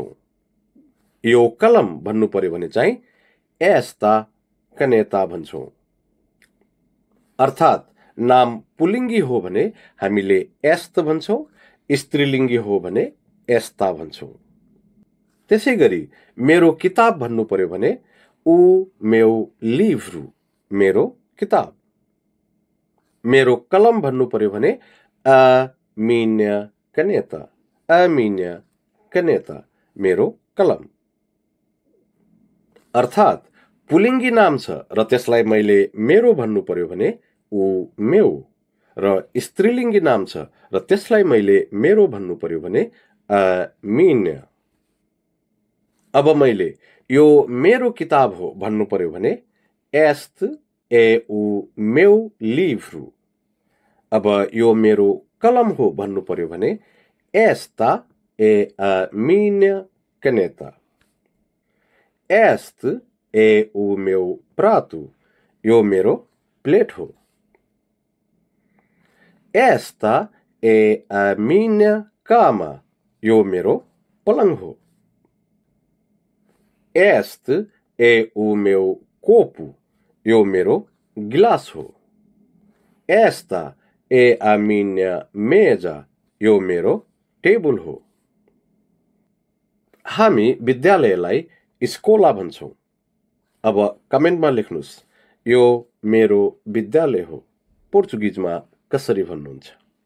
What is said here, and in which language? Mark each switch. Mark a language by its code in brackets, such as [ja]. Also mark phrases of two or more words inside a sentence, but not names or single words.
[ne] यो कलम भन्नु पर्यो भने चाहिँ [pt] esta caneta [ne] भन्छौं। अर्थात् नाम पुलिङ्गी हो भने हामीले एस्त भन्छौं, स्त्रीलिङ्गी हो भने एस्ता भन्छौं। त्यसैगरी मेरो किताब भन्नु पर्यो भने उ [pt] meu livro, [ne] मेरो किताब। मेरो कलम भन्नु पर्यो भने [pt] a minha caneta, a minha caneta, [ne] मेरो कलम। अर्थात् पुलिङ्गी नाम छ र त्यसलाई मैले मेरो भन्नु पर्यो भने उ meu र स्त्रीलिङ्गी नाम छ र त्यसलाई मैले मेरो भन्नु पर्यो भने [pt] a minha। [ne] अब मैले यो मेरो किताब हो भन्नु पर्यो भने [pt] este é o meu livro। [ne] अब यो मेरो कलम हो भन्नु पर्यो भने [pt] esta é a minha caneta। Este é o meu prato। [ne] यो मेरो प्लेट हो। [pt] Esta é a minha cama। [ne] यो मेरो पलङ हो। [pt] Este é o meu copo। [ne] यो मेरो गिलास हो। [pt] Esta é a minha mesa। [ne] यो मेरो टेबल हो। हामी विद्यालयलाई स्कोला भन्छौं। अब कमेन्टमा लेख्नुस् यो मेरो विद्यालय हो पोर्चुगिजमा कसरी भन्नुहुन्छ।